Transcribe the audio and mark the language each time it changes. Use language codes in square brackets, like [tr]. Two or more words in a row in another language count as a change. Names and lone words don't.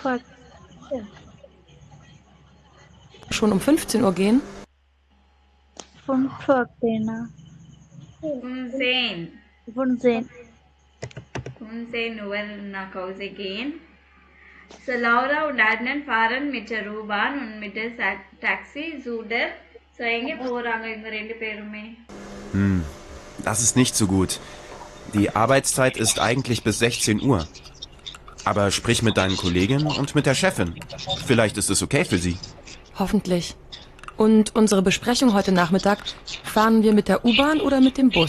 [de] Schon um 15 Uhr gehen? Funfakena. Funsen. Funzen. Funsen Nuel again. So Laura und Adnan fahren mit der U-Bahn und mit der Taxi Zuder. [ta] So எங்கே போறாங்க இவங்க ரெண்டு பேருமே? [de] Das ist nicht so gut. Die Arbeitszeit ist eigentlich bis 16 Uhr. Aber sprich mit deinen Kolleginnen und mit der Chefin. Vielleicht ist es okay für sie. Hoffentlich. Und unsere Besprechung heute Nachmittag, fahren wir mit der U-Bahn oder mit dem Bus?